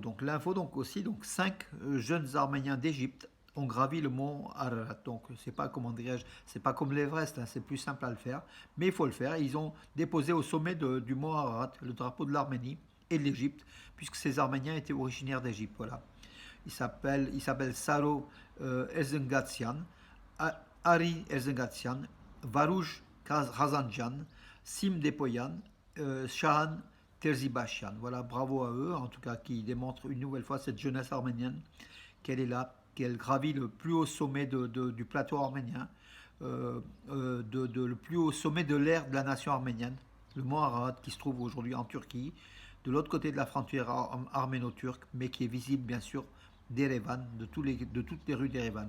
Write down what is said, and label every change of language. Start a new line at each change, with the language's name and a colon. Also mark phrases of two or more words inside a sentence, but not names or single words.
French: Donc l'info donc aussi donc 5 jeunes Arméniens d'Égypte ont gravi le mont Ararat. Donc c'est pas c'est pas comme l'Everest, c'est plus simple à le faire, mais il faut le faire. Ils ont déposé au sommet du mont Ararat le drapeau de l'Arménie et de l'Égypte, puisque ces Arméniens étaient originaires d'Égypte. Voilà. Il s'appelle Saro Erzengatsian, Ari Erzengatsian, Varouj Khazanjan, Sim Depoyan, Shahan Terzibashian. Voilà, bravo à eux, en tout cas, qui démontrent une nouvelle fois cette jeunesse arménienne, qu'elle est là, qu'elle gravit le plus haut sommet du plateau arménien, le plus haut sommet de l'ère de la nation arménienne, le mont Ararat, qui se trouve aujourd'hui en Turquie, de l'autre côté de la frontière arméno-turque, mais qui est visible bien sûr d'Erevan, de toutes les rues d'Erevan.